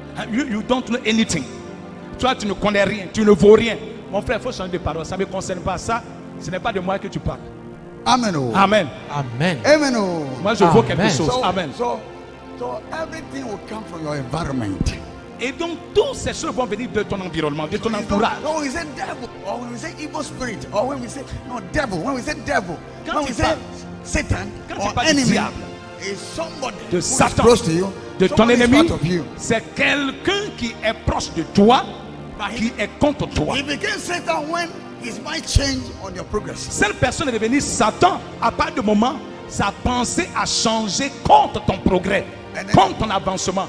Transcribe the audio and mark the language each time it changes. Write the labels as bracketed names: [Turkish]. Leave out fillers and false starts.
[English] You don't know anything. [French] Toi, tu ne connais rien, tu ne vaux rien. Mon frère, il faut changer de parole. Ça ne me concerne pas. Ça, ce n'est pas de moi que tu parles. Amen. Amen. Amen. Amen. Moi, je vaux quelque chose. Amen. [English] So everything will come from your environment. [French] Et donc, toutes ces choses vont venir de ton environnement, de ton entourage. [English] When we say devil, or when we say evil spirit, or when we say no devil, when we say devil, when we say Satan or enemy, is somebody [French] de Satan, [English] close to you, [French] de ton ennemi, [English] part of you. [French] c'est quelqu'un qui est proche de toi, qui est contre toi. [English] He became Satan when his mind changed on your progress. [French] Cette personne est devenue Satan à partir du moment sa pensée a changé contre ton progrès, contre ton avancement.